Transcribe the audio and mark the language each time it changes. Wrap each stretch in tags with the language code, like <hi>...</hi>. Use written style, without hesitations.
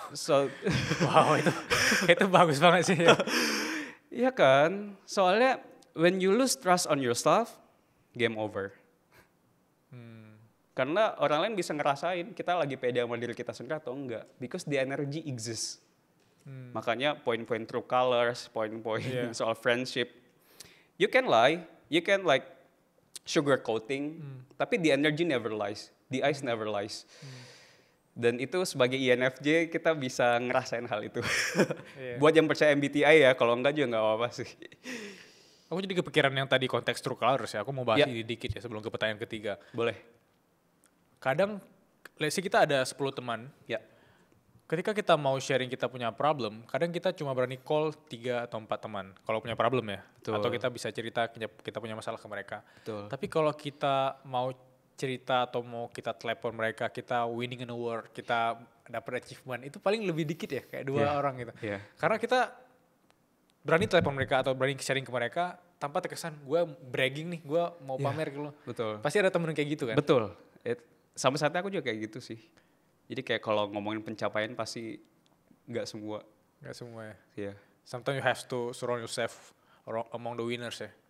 <en>So,</en> <id>Wow, itu bagus banget sih. iya kan? Soalnya</id> <en>when you lose trust on yourself, game over.</en> <id>Karena orang lain bisa ngerasain kita lagi pede sama diri kita sendiri atau enggak.</id> <en>Because the energy exists.</en> <id>Makanya poin-poin true colors, poin-poin soal friendship.</id> <en>You can lie, you can like sugarcoating,</en> <id>tapi</id> <en>the energy never lies, the ice never lies.</en> <id>Dan itu sebagai INFJ kita bisa ngerasain hal itu. Buat yang percaya MBTI ya, kalau enggak juga nggak apa-apa sih. Aku jadi kepikiran yang tadi konteks true colors ya. Aku mau bahas ini dikit ya sebelum ke pertanyaan ketiga. Boleh. Kadang,</id> <en>let's say</en> <id>kita ada 10 teman. Ya. Ketika kita mau sharing kita punya problem, kadang kita cuma berani call 3 atau 4 teman. Kalau punya problem ya. Betul. Atau kita bisa cerita kita punya masalah ke mereka. Betul. Tapi kalau kita mau cerita atau mau kita telepon mereka, kita</id> <en>winning an award,</en> <id>kita dapat achievement, itu paling lebih dikit ya, kayak 2 orang gitu. Karena kita berani telepon mereka atau berani sharing ke mereka tanpa terkesan gue bragging nih, gue mau pamer gitu. Betul. Pasti ada temen kayak gitu kan? Betul. Sampai saatnya aku juga kayak gitu sih. Jadi kayak kalau ngomongin pencapaian pasti nggak semua. Nggak semua ya? Iya.</id> <en>Sometimes you have to surround yourself among the winners ya?</en>